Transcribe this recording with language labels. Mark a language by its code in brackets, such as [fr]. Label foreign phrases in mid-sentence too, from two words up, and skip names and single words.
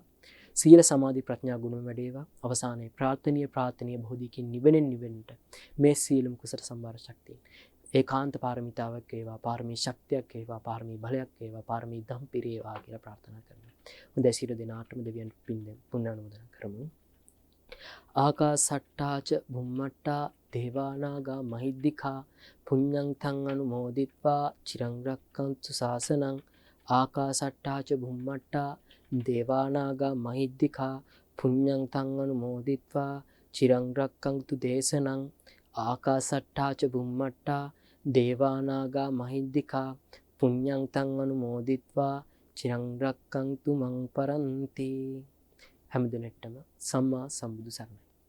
[si] සීල සමාධි ප්‍රඥා ගුණ වැඩේවා. අවසානයේ ප්‍රාර්ථනීය බෝධිකින් නිවෙන්නට මේ සියලුම කුසල සම්භාර ශක්තියින් ඒකාන්ත පාරමිතාවක් වේවා, පාරමී ශක්තියක් වේවා, පාරමී බලයක් වේවා, පාරමී ධම් පිරේවා කියලා ප්‍රාර්ථනා කරනවා. හොඳයි සියලු දෙනාටම දෙවියන් පුණ්‍ය අනුමෝදනා කරමු. [pi] ආකාසට්ටාච බුම්මට්ටා දේවානාගා මහිද්దికා පුඤ්ඤං තං අනුමෝදිත්වා චිරං රක්ඛන්තු ශාසනං. ආකාසට්ටාච බුම්මට්ටා දේවානාගා මහිද්దికා පුඤ්ඤං තං අනුමෝදිත්වා චිරං රක්ඛන්තු දේශනං. ආකාසට්ටාච බුම්මට්ටා දේවානාගා මහිද්దికා පුඤ්ඤං තං අනුමෝදිත්වා චිරං රක්ඛන්තු මං පරන්ති. [si] හැමදෙනෙටම සම්මා සම්බුදු සරණයි.